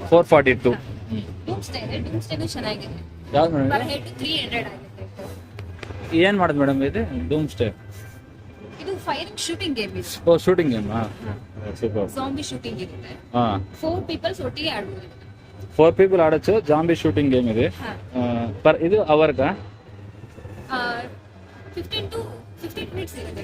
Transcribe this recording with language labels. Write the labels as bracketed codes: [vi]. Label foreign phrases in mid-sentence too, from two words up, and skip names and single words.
[kn] 442. ಡೂಮ್ಸ್ಡೇ ಇದೆ. ಡೂಮ್ಸ್ಡೇನು ಚೆನ್ನಾಗಿದೆ. ಯಾವ್ದು ಪರ್ ಮೇಡಮ್? ಹೆಡ್ 300 ಆಗುತ್ತೆ. ಏನು ಮಾಡೋದು ಮೇಡಮ್ ಇದು ಡೂಮ್ ಸ್ಟೇ? ಇದು [en] firing shooting game [kn] ಇದೆ. ಓ [en] shooting game. [kn] ಹಾಂ ಸೂಪರ್. [en] zombie shooting [kn] ಇರುತ್ತೆ. ಹಾಂ 4 ಪೀಪಲ್ಸ್ ಒಟ್ಟಿಗೆ ಆಡ್ಬೋದು. [te] 4 people ఆడొచ్చు. [en] zombie shooting game [te] ఇది. పర్ ఇది అవర్గా [en] 15 to 15 minutes [kn] ಇರುತ್ತೆ.